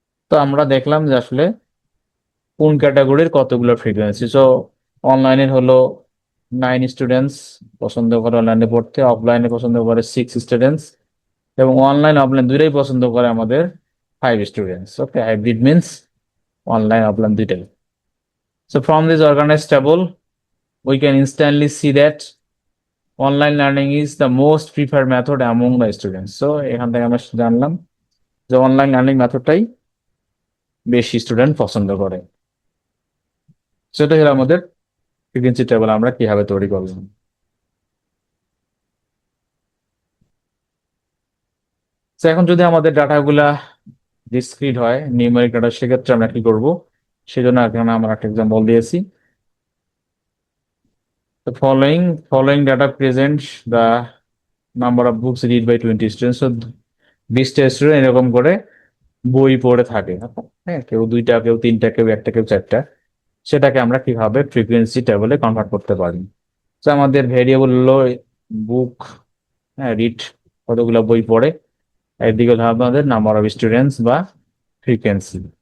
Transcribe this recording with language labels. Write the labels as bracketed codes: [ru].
[bn] তো আমরা দেখলাম যে আসলে কোন ক্যাটাগরির কতগুলো ফ্রিকোয়েন্সি। সো অনলাইনের হলো 9 স্টুডেন্টস পছন্দ করে অনলাইনে পড়তে, অফলাইনে পছন্দ করে 6 স্টুডেন্টস, এবং অনলাইন অফলাইন দুইটাই পছন্দ করে আমাদের 5 স্টুডেন্টস। ওকে, হাইব্রিড মিনস অনলাইন অফলাইন দুইটাই। [en] So from this organized table, we can instantly see that online learning is the most preferred method among the students. [bn] So এখান থেকে আমরা জানলাম যে অনলাইন লার্নিং মেথডটাই বেশি স্টুডেন্ট পছন্দ করে। সেটা হলো আমাদের ফ্রিকোয়েন্সি টেবিল আমরা কিভাবে তৈরি করলাম। তো এখন যদি আমাদের ডাটাগুলা ডিসক্রিট হয়, নিউমেরিক ডাটা, সেক্ষেত্রে আমরা কি করব, সেজন্য এখানে আমরা একটা এক্সাম্পল দিয়েছি। [en] The following data presents the number of books read by 20 students. [bn] So 20টা student এরকম করে বই পড়ে থাকে। হ্যাঁ, কেউ 2টা, কেউ 3টা, কেউ 1টা, কেউ 4টা। সেটাকে আমরা কিভাবে ফ্রিকোয়েন্সি টেবিলে কনভার্ট করতে পারি। তো আমাদের ভেরিয়েবল হলো বুক, হ্যাঁ, রিড কতগুলো বই পড়ে, একদিকে হলো আমাদের নাম্বার অফ স্টুডেন্টস বা ফ্রিকোয়েন্সি।